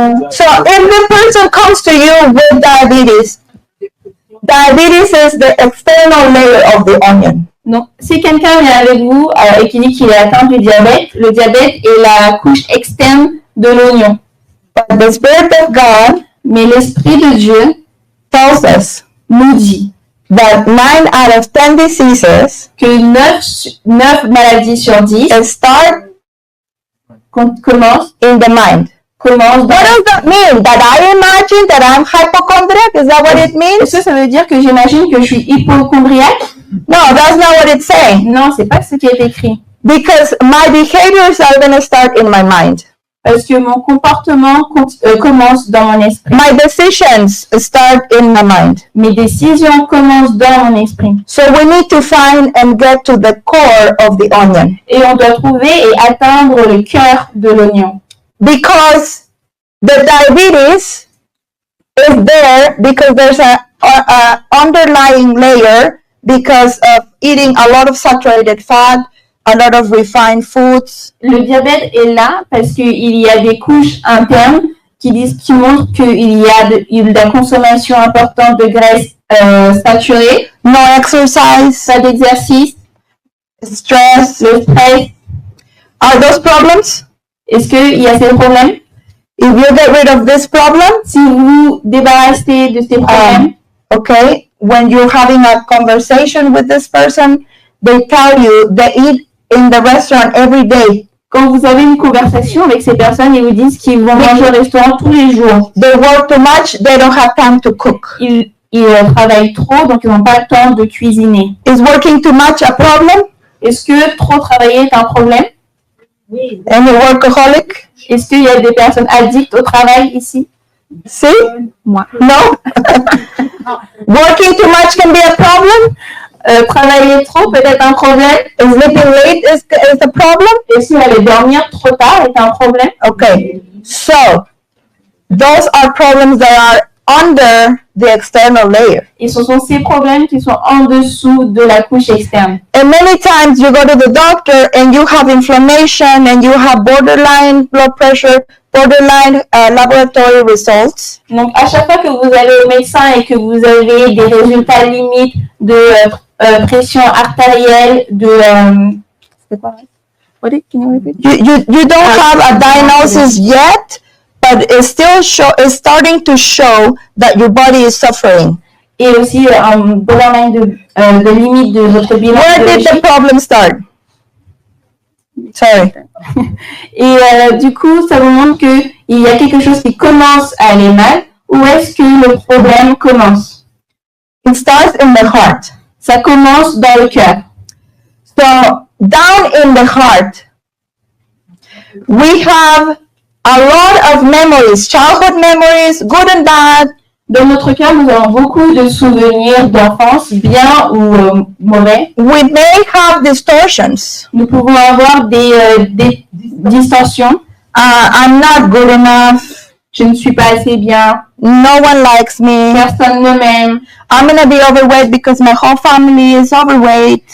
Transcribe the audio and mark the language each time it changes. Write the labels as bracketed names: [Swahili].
[English] So if the person comes to you with diabetes, diabetes is the external layer of the onion. [French] Donc, si quelqu'un vient avec vous et qui dit qu'il est atteint du diabète, le diabète est la couche externe de l'oignon. [English] But the Spirit of God [French] Mais l'Esprit de Dieu [English] tells us [French] nous dit [English] that 9 out of 10 diseases [French] que 9 maladies sur 10 [English] start [French] commencent [English] in the mind. [French] dans... [English] What does that mean? That I imagine that I'm hypochondriac? Is that what it means? [French] Est-ce que ça veut dire que j'imagine que je suis hypochondriaque? [English] No, that's not what it's saying. [French] Non, c'est pas ce qui est écrit. [English] Because my behaviors are going to start in my mind. [French] Parce que mon comportement commence dans mon esprit. [English] My decisions start in my mind. [French] Mes décisions commencent dans mon esprit. [English] So we need to find and get to the core of the onion. [French] Et on doit trouver et atteindre le cœur de l'oignon. [English] Because the diabetes is there because there's a underlying layer because of eating a lot of saturated fat, a lot of refined foods. [French] Le diabète est là parce qu'il y a des couches internes qui montrent qu'il y a de la consommation importante de graisse saturée, [English] No exercise, [French] pas d'exercice, [English] stress. [French] le stress. [English] Are those problems? [French] Est-ce qu'il y a ces problèmes? [English] If you get rid of this problem, [French] Si vous débarrassez de ces problèmes, [English] okay, when you're having a conversation with this person, they tell you they eat in the restaurant every day. [French] quand vous avez une conversation avec ces personnes, ils vous disent qu'ils vont manger au restaurant tous les jours. [English] They work too much, they don't have time to cook. [French] Ils travaillent trop, donc ils n'ont pas le temps de cuisiner. [English] Is working too much a problem? [French] Est-ce que trop travailler est un problème? [English] Any workaholic? [French] Est-ce qu'il y a des personnes addictes au travail ici? [English] See? [French] Moi. [English] No? Working too much can be a problem? [French] Travailler trop peut être un problème. [English] Sleeping late is a problem? [French] Est-ce qu'aller dormir trop tard est un problème? [English] Okay. So, those are problems that are under the external layer. [French] Et ce sont ces problèmes qui sont en dessous de la couche externe. [English] And many times you go to the doctor and you have inflammation and you have borderline blood pressure, borderline laboratory results. [French] Donc, à chaque fois que vous allez au médecin et que vous avez des résultats limites de pression artérielle, c'est quoi? [English] What did you repeat? You don't have a diagnosis yet, but it's starting to show that your body is suffering. [French] Et aussi un borderline de limite de votre bilan. [English] Where did the problem start? Sorry. [French] Et du coup, ça vous montre qu'il y a quelque chose qui commence à aller mal. Où est-ce que le problème commence? [English] It starts in the heart. [French] Ça commence dans le cœur. [English] So down in the heart, we have a lot of memories, childhood memories, good and bad. [French] Dans notre cas, nous avons beaucoup de souvenirs d'enfance, bien ou mauvais. [English] We may have distortions. [French] Nous pouvons avoir des distorsions. [English] I'm not good enough. [French] Je ne suis pas assez bien. [English] No one likes me. [French] Personne ne m'aime. [English] I'm gonna be overweight because my whole family is overweight.